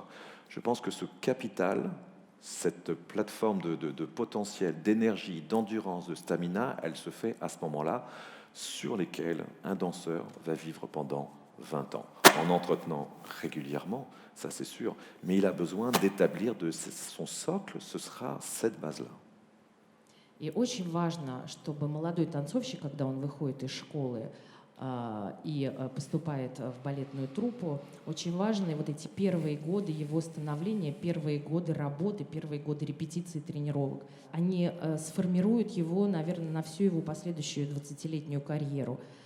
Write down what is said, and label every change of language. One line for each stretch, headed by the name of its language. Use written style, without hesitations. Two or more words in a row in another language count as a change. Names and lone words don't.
French: Je pense que ce capital, cette plateforme de potentiel, d'énergie, d'endurance, de stamina, elle se fait à ce moment-là, sur lesquels un danseur va vivre pendant 20 ans, en entretenant régulièrement, ça c'est sûr, mais il a besoin d'établir son socle, ce sera cette base-là.
Russian: И очень важно, чтобы молодой танцовщик, когда он выходит из школы и поступает в балетную труппу, очень важны вот эти первые годы его становления, первые годы работы, первые годы репетиций, тренировок. Они сформируют его, наверное, на всю его последующую 20-летнюю карьеру.